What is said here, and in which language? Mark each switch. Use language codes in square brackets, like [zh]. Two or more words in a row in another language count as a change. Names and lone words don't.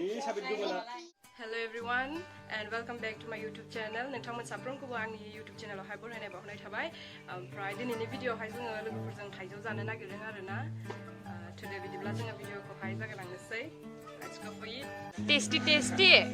[en] Hello everyone and welcome back to my YouTube channel. [brx] नोंथांमोन साफ्रोमखौबो आंनि YouTube channelआवहाय बरायनाय बावहरनाय थाबाय. ओमफ्राय दिनैनि भिडिअ'आवहाय जोङो लोगोफोरजों थाइजौ जानो नागिरदों आरोना. Today बिदिब्ला जोङो भिडिअ'खौहाय जागायलांनोसै. [en] Let's go for it. Tasty tasty.